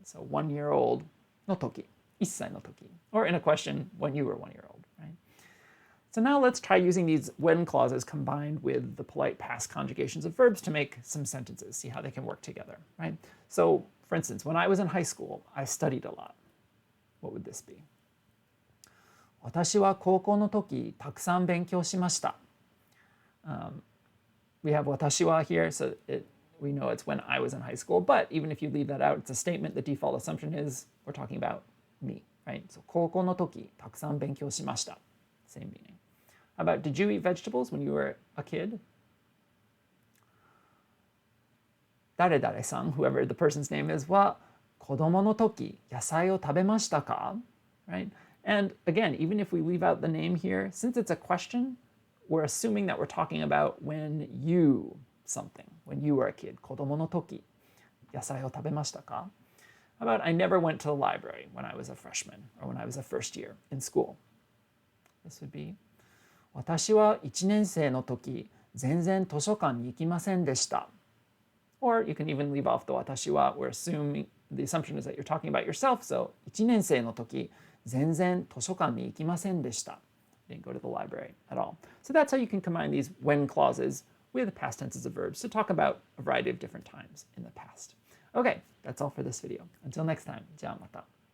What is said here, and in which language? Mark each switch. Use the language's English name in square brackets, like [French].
[English] So 1 year old [Japanese] の時, 1歳の時. [English] Or in a question, when you were 1 year old, right? So now let's try using these when clauses combined with the polite past conjugations of verbs to make some sentences, see how they can work together, right? So for instance, when I was in high school, I studied a lot. What would this be? [Japanese] 私は高校の時たくさん勉強しました. [English] We have 私は here, so we know it's when I was in high school, but even if you leave that out, it's a statement. The default assumption is we're talking about me, right? [Japanese] So 高校の時たくさん勉強しました. [English] Same meaning. How about, did you eat vegetables when you were a kid? [Japanese] 誰々さん, [English] whoever the person's name is, [Japanese] は子供の時野菜を食べましたか? [English] Right? And again, even if we leave out the name here, since it's a question, we're assuming that we're talking about when you something, when you were a kid. [Japanese] 子供の時野菜を食べましたか? [English] How about, I never went to the library when I was a freshman or when I was a first year in school. This would be [Japanese] 私は1年生の時全然図書館に行きませんでした. [English] Or you can even leave off the 私は. We're assuming, the assumption is that you're talking about yourself. [Japanese] So 1年生の時全然図書館に行きませんでした. [English] Didn't go to the library at all. So that's how you can combine these when clauses with the past tenses of verbs to talk about a variety of different times in the past. Okay, that's all for this video. Until next time, [Japanese] じゃあまた.